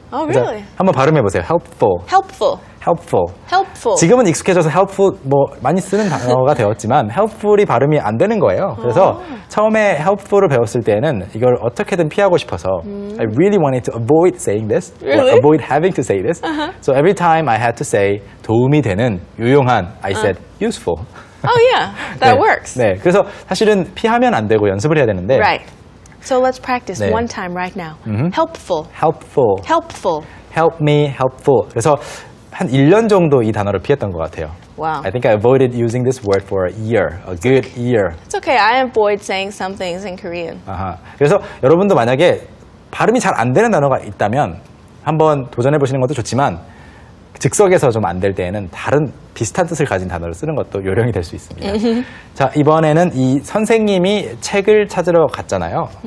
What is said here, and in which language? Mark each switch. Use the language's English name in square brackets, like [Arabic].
[English] Oh, really? [Korean] 한번 발음해 보세요. helpful. [English] Helpful. helpful. Helpful. [Korean] 지금은 익숙해져서 helpful 뭐 많이 쓰는 단어가 되었지만 helpful이 발음이 안 되는 거예요. 그래서 처음에 helpful을 배웠을 때는 이걸 어떻게든 피하고 싶어서 [English] I really wanted to avoid saying this, Really? or avoid having to say this. So every time I had to say [Korean] 도움이 되는, 유용한, [English] I said useful. Oh, yeah. That [Korean] 네, [English] works. [Korean] 네, 그래서 사실은 피하면 안 되고 연습을 해야 되는데 [English] Right. So let's practice [Korean] 네. [English] one time right now. Helpful. helpful, Helpful. help me, helpful. [Korean] 그래서 한 1년 정도 이 단어를 피했던 것 같아요. [English] Wow. I think I avoided using this word for a year, a good year. It's okay. I avoid saying some things in Korean. [Korean] 아하. 그래서 여러분도 만약에 발음이 잘 안 되는 단어가 있다면 한번 도전해 보시는 것도 좋지만 즉석에서 좀 안 될 때에는 다른 비슷한 뜻을 가진 단어를 쓰는 것도 요령이 될 수 있습니다. 자, 이번에는 이 선생님이 책을 찾으러 갔잖아요.